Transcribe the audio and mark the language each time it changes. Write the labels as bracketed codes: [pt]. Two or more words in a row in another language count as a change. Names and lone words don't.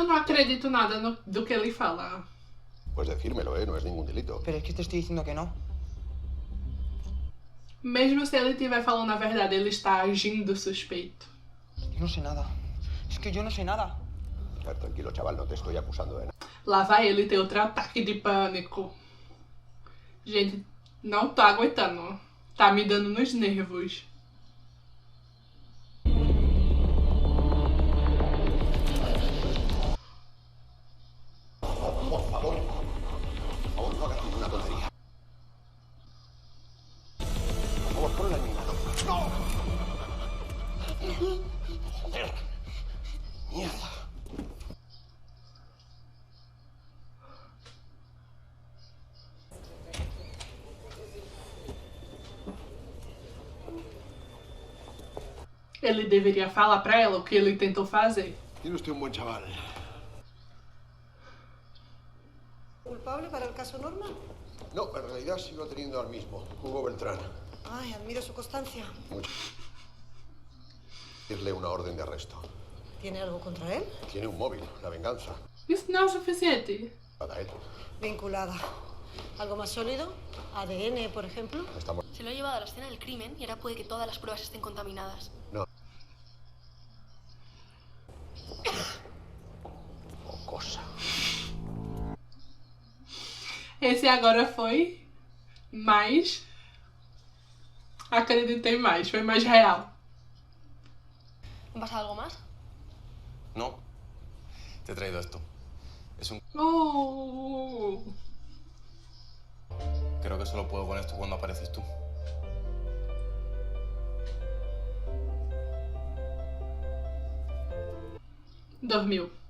[pt] acredito nada do que ele fala. [es] Pues decírmelo, no es ningún delito. Pero es que te estoy diciendo que no. [pt] Mesmo se ele estiver falando a verdade, ele está agindo suspeito. [es] Yo no sé nada. Es que yo no sé nada. Claro, tranquilo, chaval, no te estoy acusando de nada. [pt] Lá vai ele ter outro ataque de pânico. Gente, não tô aguentando. Tá me dando nos nervos. [es] Por favor, no hagas ninguna tontería. Por favor, ponla en mi mano. ¡No! Joder. Mierda. [pt] Ele deveria falar pra ela o que ele tentou fazer. [es] Tiene usted un buen chaval. ¿Culpable para el caso Norma? No, en realidad sigo teniendo al mismo, Hugo Beltrán. Ay, admiro su constancia. Mucho. Darle una orden de arresto. ¿Tiene algo contra él? Tiene un móvil, la venganza. [pt] Isso não é o suficiente. [es] Para él. Vinculada. ¿Algo más sólido? ¿ADN, por ejemplo? Estamos... Se lo ha llevado a la escena del crimen y ahora puede que todas las pruebas estén contaminadas. No. O cosa. [pt] Esse agora foi mais... Acreditei mais, foi mais real. [es] ¿Pasa algo más? No. Te he traído esto. Es un... Oh. Creo que solo puedo con esto cuando apareces tú. [pt] Dormiu.